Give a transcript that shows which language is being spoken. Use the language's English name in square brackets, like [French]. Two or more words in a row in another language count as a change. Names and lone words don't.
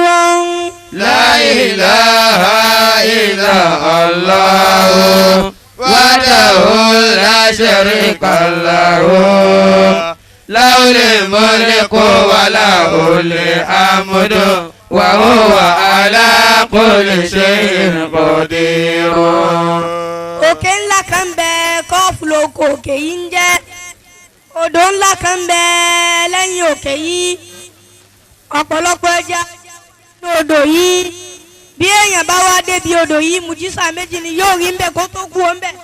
[Arabic] لا إله إلا الله وحده لا شريك له له الملك وله الحمد وهو على كل شيء قدير. [Yoruba] òkè ńlá kan bẹ kọ́ọ̀fù lóko òkè yìí ń jẹ́ odò ńlá kan bẹ lẹ́yìn òkè yìí ọ̀pọ̀lọpọ̀ ẹja ní odò yìí bí èèyàn bá wá débi odò yìí mùjísà méjì ni yóò rí ń bẹ kó tó kú ó ń bẹ.